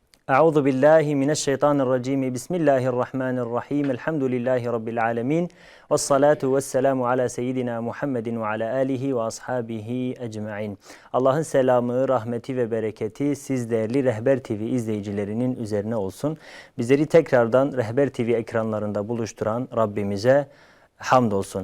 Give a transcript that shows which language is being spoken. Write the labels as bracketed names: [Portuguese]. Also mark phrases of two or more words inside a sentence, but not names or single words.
[Arabic] أعوذ بالله من الشيطان الرجيم. بسم الله الرحمن الرحيم. الحمد لله رب العالمين. والصلاة والسلام على سيدنا محمد وعلى آله وأصحابه أجمعين. [Turkish] Allah'ın selamı, rahmeti ve bereketi siz değerli Rehber TV izleyicilerinin üzerine olsun. Bizleri tekrardan Rehber TV ekranlarında buluşturan Rabbimize hamdolsun.